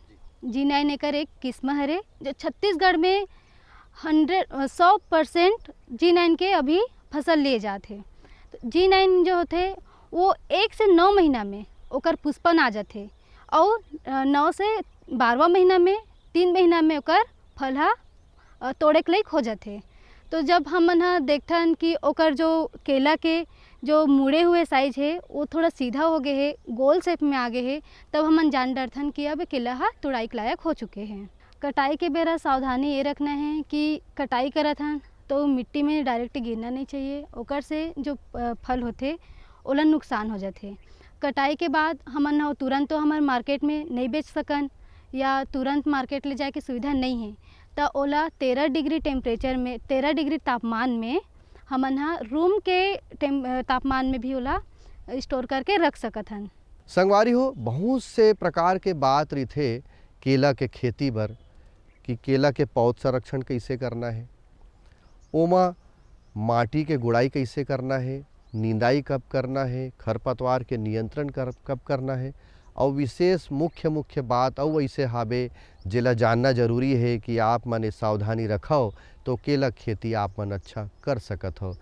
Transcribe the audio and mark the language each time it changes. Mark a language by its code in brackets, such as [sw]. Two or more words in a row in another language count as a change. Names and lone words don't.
[hne] G9 एकर एक किस्म हरे जो छत्तीसगढ़ में 100% G9 के अभी फसल लिए जाते। तो G9 जो होते वो 1 से 9 महीना में ओकर पुष्पन आ जाते और 9 से 12वां महीना में 3 महीना में ओकर फल हा तोड़े के लायक हो जाते। तो जब हमन हा देखथन कि ओकर जो केला के जो मुड़े हुए साइज है वो थोड़ा सीधा हो गए है, गोल शेप में आ गए है, तब हमन जान डरथन कि अब केला हा तुड़ाई के लायक हो चुके हैं। कटाई के बेरा सावधानी ये रखना है कि कटाई करत हन तो मिट्टी में डायरेक्ट गिरना नहीं चाहिए। ओकर से जो फल होते ओला नुकसान हो जाते। कटाई के बाद हमन ह तुरंत तो हमार मार्केट में नहीं बेच सकन या तुरंत मार्केट ले जाए के सुविधा नहीं है, तो ओला 13 [en] degree temperature [hne] में 13 डिग्री तापमान में हमन ह रूम के तापमान में भी ओला स्टोर करके रख सकत हन। संगवारी हो, बहुत से प्रकार के बात रहिथे केला के खेती बर कि केला के पौध संरक्षण कैसे करना है, ओमा माटी के गुड़ाई कैसे करना है, निंदाई कब करना है, खरपतवार के नियंत्रण कब करना है, और विशेष मुख्य बात और ऐसे हावे जेला जानना जरूरी है कि आप मन सावधानी रखो तो केला खेती आप मन अच्छा कर सकत हो।